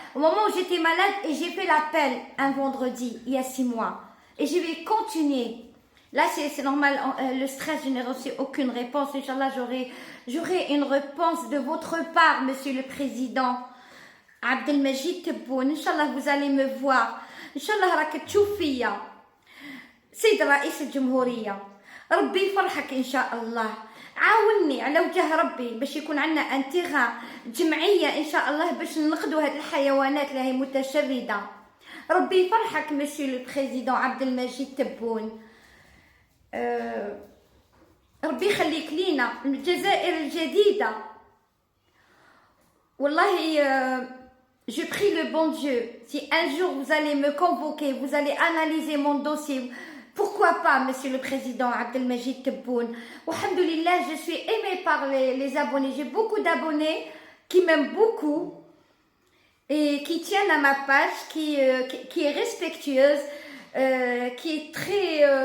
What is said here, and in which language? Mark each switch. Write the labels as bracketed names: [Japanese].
[French] Au moment où j'étais malade, et j'ai fait l'appel un vendredi, il y a 6 mois. Et je vais continuer. Là, c'est normal, le stress, je n'ai reçu aucune réponse. Inch'Allah, j'aurai une réponse de votre part, Monsieur le Président Abdelmajid Tebboune. Inch'Allah, vous allez me voir. [Arabic] Inch'Allah, راك تشوف فيا. سيد رئيس الجمهورية، ربي يفرحك إن شاء الله. عاوني على وجه ربي باش يكون عندنا انتغام جمعية إن شاء الله باش ننقذوا هاد الحيوانات اللي هي متشردة. ربي يفرحك [French] مسيو لو بريزيدون [Arabic] عبدالمجيد تبون. ربي يخليك لينا الجزائر الجديدة. والله [French] je prie le bon Dieu, si un jour vous allez me convoquer, vous allez analyser mon dossier, pourquoi pas, Monsieur le Président Abdelmajid Tebboune. Alhamdoulilah, je suis aimée par les abonnés. J'ai beaucoup d'abonnés qui m'aiment beaucoup et qui tiennent à ma page, qui est respectueuse, qui est très...